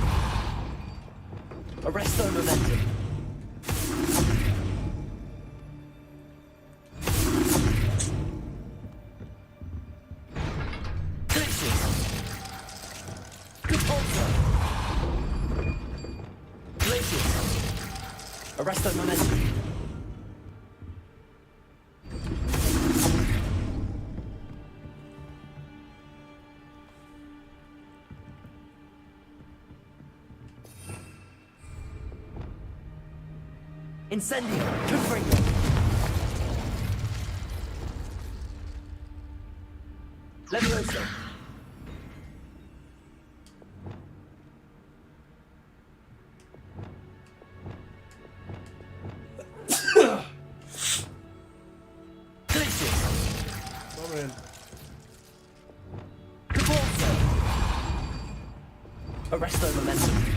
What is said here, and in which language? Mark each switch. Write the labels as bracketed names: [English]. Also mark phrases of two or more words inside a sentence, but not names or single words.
[English] Arresto momentum. Glitches. Repulsor. Glitches. Arresto momentum. Incendio. Confringo. Levioso. Glitches. Oh man. Repulsor. Arresto momentum.